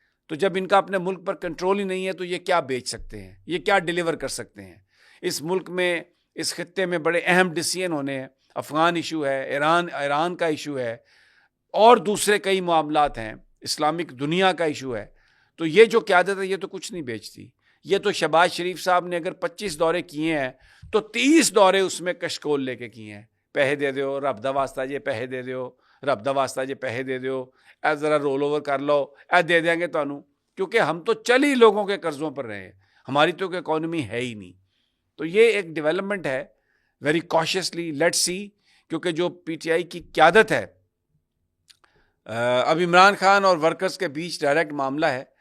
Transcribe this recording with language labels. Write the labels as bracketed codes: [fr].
[ur] تو جب ان کا اپنے ملک پر کنٹرول ہی نہیں ہے تو یہ کیا بیچ سکتے ہیں، یہ کیا ڈیلیور کر سکتے ہیں؟ اس ملک میں، اس خطے میں بڑے اہم ڈیسیژن ہونے ہیں. افغان ایشو ہے، ایران کا ایشو ہے، اور دوسرے کئی معاملات ہیں، اسلامک دنیا کا ایشو ہے. تو یہ جو قیادت ہے یہ تو کچھ نہیں بیچتی. یہ تو شہباز شریف صاحب نے اگر 25 دورے کیے ہیں تو 30 دورے اس میں کشکول لے کے کیے ہیں. [pa] پیسے دے دیو، رب دا واسطہ جی پیسے دے دیو، رب دا واسطہ جی پیسے دے دیو، اے ذرا رول اوور کر لو، اے دے دیں گے تانوں. [ur] کیونکہ ہم تو چل ہی لوگوں کے قرضوں پر رہے ہیں، ہماری تو کوئی اکانومی ہے ہی نہیں. تو یہ ایک ڈیولپمنٹ ہے، [en] Very cautiously let see. [ur] کیونکہ جو PTI کی قیادت ہے، اب عمران خان اور ورکرز کے بیچ ڈائریکٹ معاملہ ہے.